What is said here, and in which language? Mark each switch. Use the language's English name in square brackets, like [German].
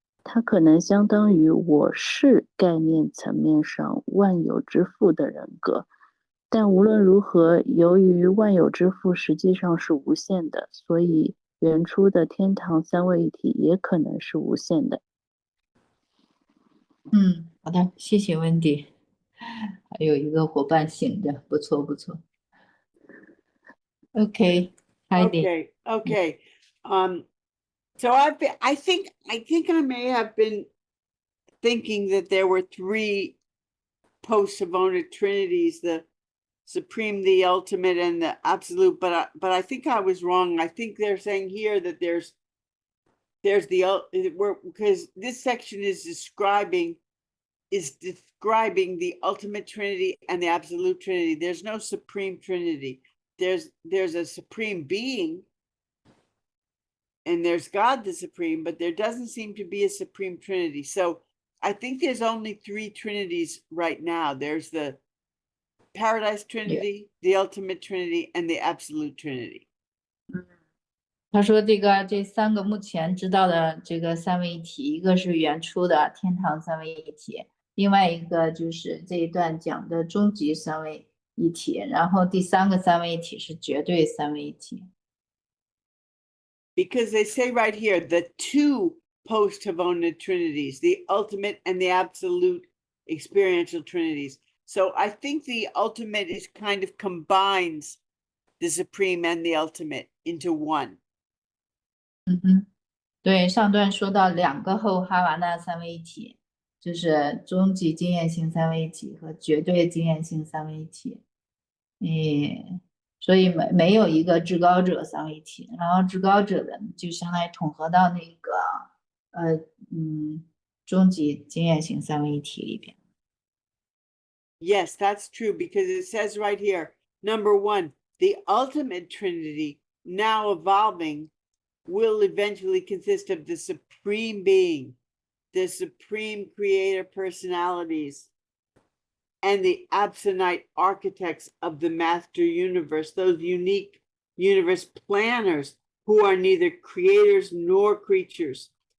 [Chinese] 它可能相当于我是概念层面上万有之父的人格，但无论如何，由于万有之父实际上是无限的，所以原初的天堂三位一体也可能是无限的。好的，谢谢Wendy。还有一个伙伴醒着，不错不错。 [English] Okay, Heidi. Okay. So I think I may have been thinking that there were three post-Savona Trinities, the supreme, the ultimate, and the absolute, but I think I was wrong. I think they're saying here that there's because this section is describing the ultimate Trinity and the absolute Trinity. There's no supreme Trinity. There's a supreme being, and there's God the supreme, but there doesn't seem to be a supreme Trinity. So I think there's only three Trinities right now. There's the Paradise Trinity, the ultimate Trinity, and the absolute Trinity. [Chinese] 他说这三个目前知道的这个三位一体，一个是原初的天堂三位一体，另外一个就是这一段讲的终极三位一体，然后第三个三位一体是绝对三位一体。 [English] Because they say right here, the two post-Havona Trinities, the ultimate and the absolute experiential Trinities. So I think the ultimate is kind of combines the supreme and the ultimate into one. [Chinese] 对，上段说到两个后哈瓦那三位一体，就是终极经验性三位一体和绝对经验性三位一体。所以没有一个至高者三位一体，然后至高者的就相当于统合到那个终极经验性三位一体里边。 [English] Yes, that's true, because it says right here, number one, the ultimate Trinity, now evolving, will eventually consist of the supreme being, the supreme creator personalities, and the absolute architects of the master universe, those unique universe planners who are neither creators nor creatures.